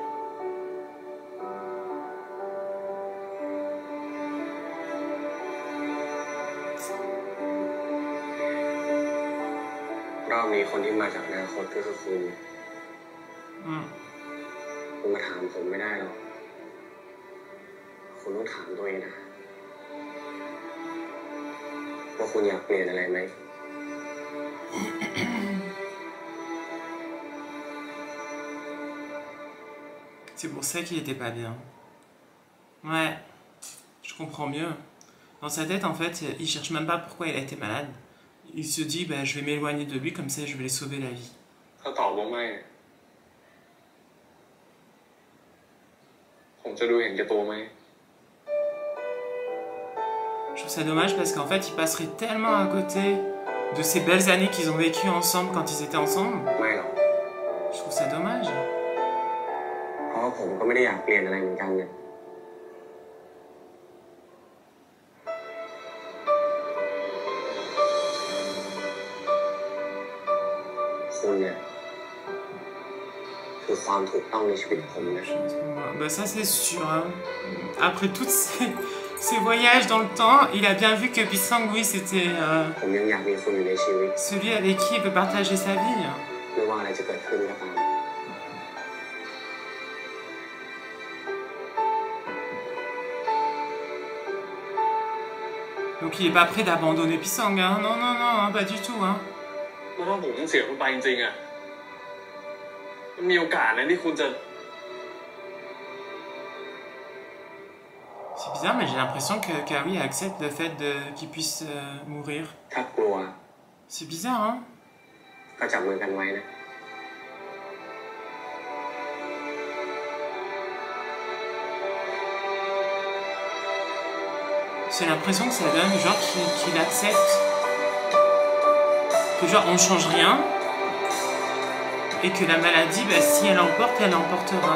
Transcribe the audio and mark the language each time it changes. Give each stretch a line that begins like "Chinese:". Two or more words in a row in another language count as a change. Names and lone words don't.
Thai: รอบนี้คนที่มาจากอนาคตก็คือคุณ Hmm. คุณมาถามผมไม่ได้หรอกคุณต้องถามตัวเองนะว่าคุณอยากเปลี่ยนอะไรไหม
French: C'est pour ça qu'il était pas bien. Ouais, je comprends mieux. Dans sa tête, en fait, il cherche même pas pourquoi il a été malade. Il se dit, bah, je vais m'éloigner de lui, comme ça je vais lui sauver la vie.
Thai: ถ้าตอบว่าไม่ผมจะดูเห็นแก่ตัวไหม
French: Je trouve ça dommage parce qu'en fait, il passerait tellement à côté de ces belles années qu'ils ont vécues ensemble quand ils étaient ensemble.
Thai: ไม่หรอก
French: Je trouve ça dommage.
Thai: เพราะว่าผมก็ไม่ได้อยากเปลี่ยนอะไรเหมือนกันเนี่ยคุณเนี่ยคือความถูกต้องในชีวิตผมนะ
French: Bah ça c'est sûr. Hein. Après tous ces voyages dans le temps, il a bien vu que Pisang, oui, c'était
Thai: ผมยังอยากมีคุณอยู่ในชีวิต
French: celui avec qui il veut partager sa vie.
Thai: ไม่ว่าอะไรจะเกิดขึ้นก็ตาม
French: Donc il est pas prêt d'abandonner Pisang. Hein. Non, non, non, hein, pas du tout. Hein.
Thai: แล้วถ้าผมเสียคุณไปจริงๆอ่ะมันมีโอกาสนะที่คุณจะ
French: C'est bizarre, mais j'ai l'impression que Kawi accepte le fait qu'il puisse mourir.
Thai: ถ้ากลัว
French: C'est bizarre, hein.
Thai: ก็จับมือกันไว้นะ
French: J'ai l'impression que ça donne genre qu'il accepte que genre on change rien et que la maladie, bah, si elle emporte, elle emportera.